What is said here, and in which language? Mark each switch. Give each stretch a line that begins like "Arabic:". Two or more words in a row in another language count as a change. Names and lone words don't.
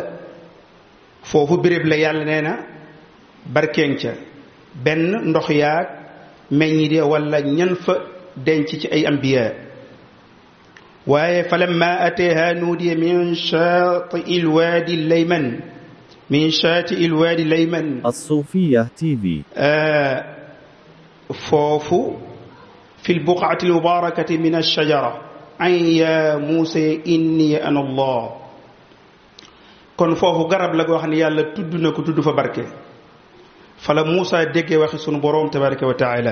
Wolof: foofu béréb la yàlla nee na barkeen ca benn ndox yaag meññi de wala ñan fa denc ci ay ambiya.
Arabic: waaye فلما أتاها نودي من شاطئ الوادي الأيمن من شاطئ الوادي الأيمن min shaati ilwaadi layman. الصوفية تي في. foofu في البقعة المباركة من الشجرة أن يا موسى إني أنا الله.
Wolof: kon foofu garab la goo xam ne yàlla tudd na ko tudd fa barke. fala Muusa déggee waxi sunu boroom
Arabic: تبارك وتعالى.